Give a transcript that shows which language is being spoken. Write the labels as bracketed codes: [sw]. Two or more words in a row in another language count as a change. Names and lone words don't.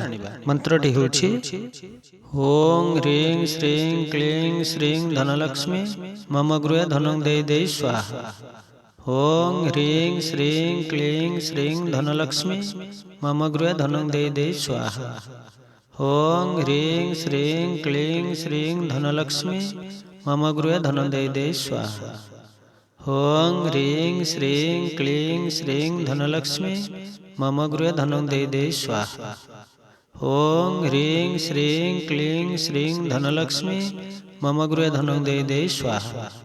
[or] ମନ୍ତ୍ରଟି ହେଉଛି [sa] ଓଂ ହ୍ରୀଂ ଶ୍ରୀଂ କ୍ଲିଂ ଶ୍ରୀଂ ଧନଲକ୍ଷ୍ମୀ ମମ ଗୃହେ ଧନଂ ଦେଇ ଦେଇ ସ୍ୱାହା। ଓଂ ହ୍ରୀଂ ଶ୍ରୀଂ କ୍ଲିଂ ଶ୍ରୀଂ ଧନଲକ୍ଷ୍ମୀ ମମ ଗୃହେ ଧନଂ ଦେଇ ଦେଇ ସ୍ୱାହା। ଓଂ ହ୍ରୀଂ ଶ୍ରୀଂ କ୍ଲିଂ ଶ୍ରୀଂ ଧନଲକ୍ଷ୍ମୀ मम गृहे धनं देई देई स्वाहा। ओं ह्रीं श्रीं क्लीं श्रीं धनलक्ष्मी मम गृहे धनं देई देई स्वाहा। ओं ह्रीं श्रीं क्लीं श्रीं धनलक्ष्मी मम गृहे धनं देई देई स्वाहा।